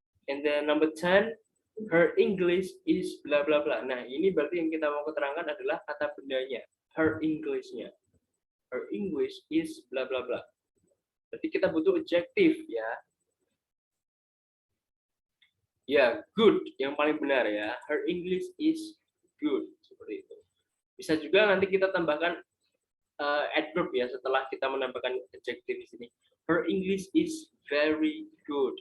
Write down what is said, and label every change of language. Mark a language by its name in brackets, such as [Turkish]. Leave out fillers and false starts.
[English] And then number 10, her English is bla bla bla. [Indonesian] Nah, ini berarti yang kita mau keterangkan adalah kata bendanya, her English-nya. [English] Her English is bla bla bla. [Indonesian] Berarti kita butuh adjektif ya. Ya, good yang paling benar ya. [English] Her English is good [Indonesian] seperti itu. Bisa juga nanti kita tambahkan adverb ya setelah kita menambahkan adjective di sini. [English] Her English is very good.